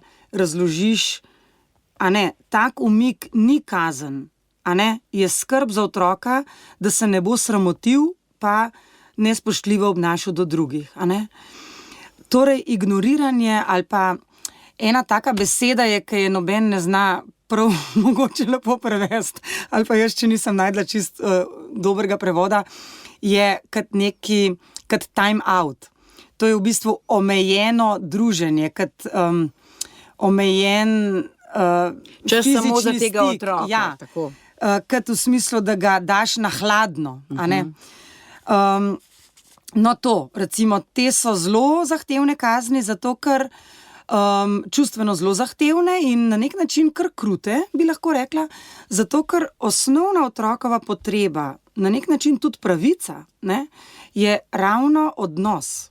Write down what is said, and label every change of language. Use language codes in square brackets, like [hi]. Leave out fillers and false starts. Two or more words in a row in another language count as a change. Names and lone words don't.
[sl] razložiš, tak umik ni kazen, je skrb za otroka, da se ne bo sramotil, pa nespoštljivo obnašal do drugih, Torej, ignoriranje ali pa ena taka beseda je, ki je noben ne zna prav mogoče lepo prevesti, ali pa jaz, če nisem najdla čist dobrega prevoda, je kot [en] time out. [sl] To je v bistvu omejeno druženje, kot omejen čas samo za tega stik. otroka. Tako. Kot v smislu, da ga daš na hladno. Recimo, te so zelo zahtevne kazni, zato ker čustveno zelo zahtevne in na nek način kar krute, bi lahko rekla, zato ker osnovna otrokova potreba, na nek način tudi pravica, je ravno odnos.